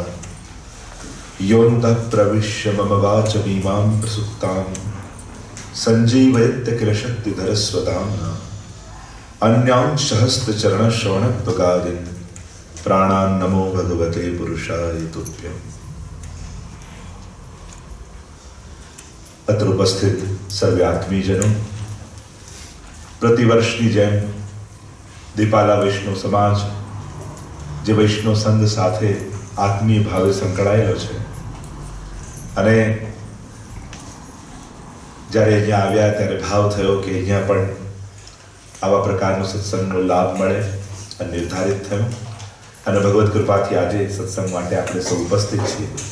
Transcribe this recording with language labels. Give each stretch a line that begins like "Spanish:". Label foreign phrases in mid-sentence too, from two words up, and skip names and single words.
Sanskrit: योऽन्तः प्रविश्य मम वाचमीमां प्रसुप्तां सञ्जीवयत्य किल शक्तिधरस्वताम्ना अन्यांश हस्तचरणश्रवणत्वगादीन् प्राणान् नमो भगवते पुरुषाय तुभ्यम्। अत्र उपस्थित सर्वे आत्मीजनों,
Gujarati: प्रतिवर्षની જેમ દીપાલા વૈષ્ણવ સમાજ જે વૈષ્ણવ સંઘ સાથે આત્મીય ભાવે સંકળાયેલો છે અને જ્યારે અહીંયા આવ્યા ત્યારે ભાવ થયો કે અહીંયા પણ આવા પ્રકારનો સત્સંગનો લાભ મળે અને નિર્ધારિત થયો અને ભગવત કૃપાથી આજે સત્સંગ માટે આપણે સૌ ઉપસ્થિત છીએ।